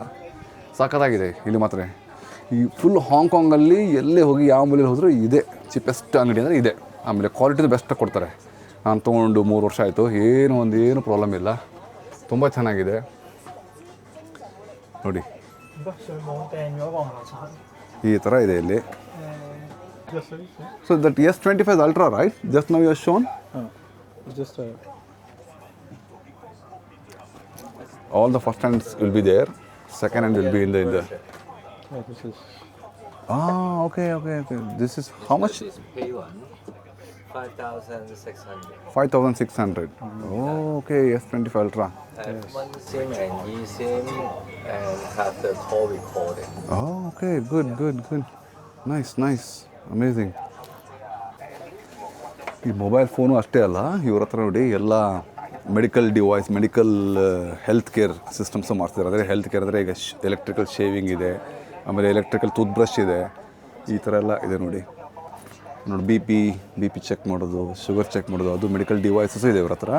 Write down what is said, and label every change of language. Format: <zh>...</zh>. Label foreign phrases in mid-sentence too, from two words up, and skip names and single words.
<kn>ಸಾಕಾಗಿದೆ ಇಲ್ಲಿ ಮಾತ್ರ. ಈ ಫುಲ್ ಹಾಂಗ್ಕಾಂಗಲ್ಲಿ ಎಲ್ಲೇ ಹೋಗಿ ಯಾವ ಮೂಲೆಯಲ್ಲಿ ಹೋದರೂ ಇದೆ ಚೀಪೆಸ್ಟ್ ಅಂಗಡಿ ಅಂದರೆ ಇದೆ. ಆಮೇಲೆ</kn> <en>quality best</en> <kn>ಕೊಡ್ತಾರೆ. ನಾನು ತೊಗೊಂಡು 3 ವರ್ಷ ಆಯಿತು, ಏನು ಪ್ರಾಬ್ಲಮ್ ಇಲ್ಲ, ತುಂಬ ಚೆನ್ನಾಗಿದೆ ನೋಡಿ.</kn> <yue>水冇掟咗個牙刷。</yue> <kn>ಈ ಥರ ಇದೆ ಇಲ್ಲಿ. 個水水。</kn> <en>so that S25 Ultra, right? Just now you have shown. Just All the first hands will be there, second hand will be in the this is okay. This is how much? This is pay one, 5,600. 5,600. Okay, S25 Ultra. Have one SIM and eSIM and have the call recording. Okay, good. Nice. Amazing.</en> <kn>ಈ ಮೊಬೈಲ್ ಫೋನು ಅಷ್ಟೇ ಅಲ್ಲ, ಇವ್ರ ಹತ್ರ ನೋಡಿ ಎಲ್ಲ</kn> <en>medical device, medical health care systems</en> <kn>ಮಾಡ್ತಿದ್ದಾರೆ. ಅಂದರೆ</kn> <en>health care</en> <kn>ಅಂದರೆ ಈಗ</kn> <en>electrical shaving</en> <kn>ಇದೆ, ಆಮೇಲೆ</kn> <en>electrical tooth brush</en> <kn>ಇದೆ, ಈ ಥರ ಎಲ್ಲ ಇದೆ ನೋಡಿ.</kn> <en>B P check</en> <kn>ಮಾಡೋದು,</kn> <en>sugar check</en> <kn>ಮಾಡೋದು, ಅದು</kn> <en>medical devices</en> <kn>ಇದೆ ಇವ್ರ ಹತ್ರ.</kn>